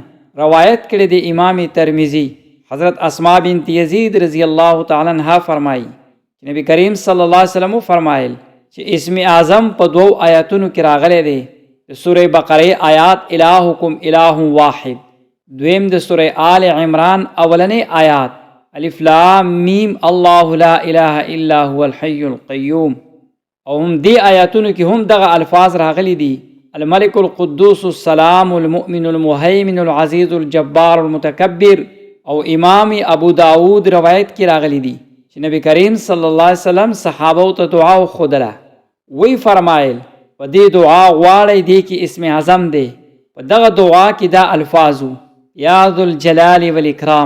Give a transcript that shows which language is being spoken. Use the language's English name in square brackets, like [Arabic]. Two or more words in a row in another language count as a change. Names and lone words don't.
[Pashto] روایت کړی دی امام ترمذي، حضرت اسماء بنت یزید [Arabic] رضی الله تعالی عنها [Pashto] فرمایي چې نبی کریم [Arabic] صلی الله علیه وسلم [Pashto] فرمایل چې اسم اعظم په 2 آیاتونو کې راغلی دی. د سورې بقرې آیات [Arabic] الهکم اله واحد، [Pashto] دویم د سورې آل عمران اولنې آیات [Arabic] الف لام میم الله لا اله الا هو الحی القیوم، [Pashto] او هم دی آیاتونو کې هم دغه الفاظ راغلی دي، [Arabic] الملک القدوس السلام المؤمن المهیمن العزیز الجبار المتکبر. [Pashto] او امام ابو داود روایت کې راغلی دي چې نبی کریم [Arabic] صلی الله علیه وسلم [Pashto] صحابو ته دعا وښودله، وی فرمایل په دې دعا غواړئ، دی کې اسم اعظم دی، په دغه دعا کې دا الفاظو [Arabic] یا ذوالجلال والاکرام.